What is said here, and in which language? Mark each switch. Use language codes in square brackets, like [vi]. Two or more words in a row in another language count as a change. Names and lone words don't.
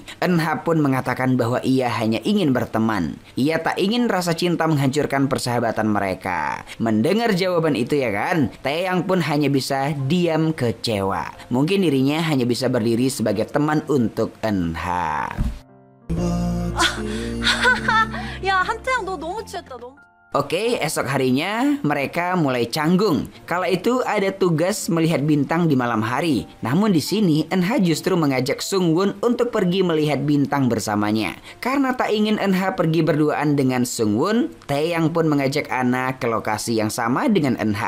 [id] Enha pun mengatakan bahwa ia hanya ingin berteman. Ia tak ingin rasa cinta menghancurkan persahabatan mereka. Mendengar jawaban itu ya kan, Taeyang pun hanya bisa diam kecewa. Mungkin dirinya hanya bisa berdiri sebagai teman untuk Enha. [ko] 야, 한태양 너 너무 취했다. 너무... [id] Oke, esok harinya mereka mulai canggung. Kala itu ada tugas melihat bintang di malam hari. Namun di sini Enha justru mengajak Sungwon untuk pergi melihat bintang bersamanya. Karena tak ingin Enha pergi berduaan dengan Sungwon, Taeyang pun mengajak Ana ke lokasi yang sama dengan Enha.